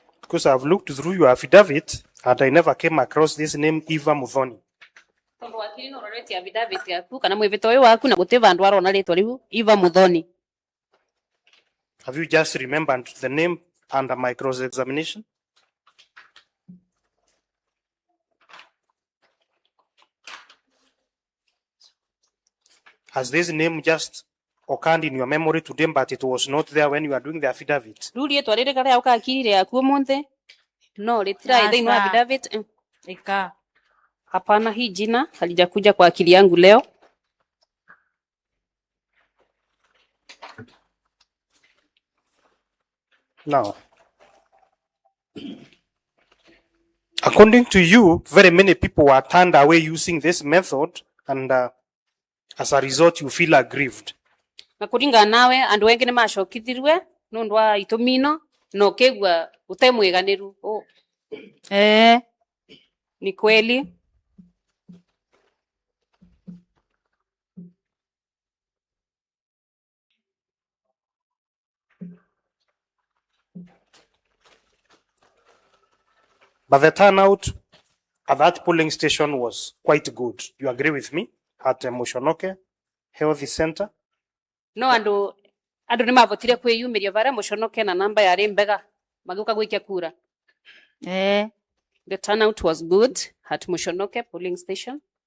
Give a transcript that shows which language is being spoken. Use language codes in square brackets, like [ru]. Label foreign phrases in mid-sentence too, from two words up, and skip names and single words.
[en] because I've looked through your affidavit and I never came across this name Eva Muthoni. [ebu] Tondu wakiri no roreti affidavit yaku kana mwivito uyu waku na guti vandu arona ritwa riu Eva Muthoni. [en] Have you just remembered the name under my cross-examination? Has this name just occurred in your memory today, but it was not there when you were doing the affidavit? [ebu] Riu rietwa riri karia ukakirire yaku umuthi no ritira thiini wa affidavit. Ika. [sw] Hapana, hii jina halijakuja kwa akili yangu leo. [en] Now, according to you, very many people were turned away using this method, and as a result, you feel aggrieved. [ebu] Na kuringana nawe andu wengi ni macokithirwe nundu wa itumi ino no kigwa utemwiganiru. [sw] Ni kweli. [en] But the turnout at that polling station was quite good. You agree with me? At Mushonoke Health Center? [ebu] No andu ni mavotire kwiyumiria varia Mushonoke na namba yari mbega magiuka gwikia kura. [en] The turnout was good at Mushonoke polling station.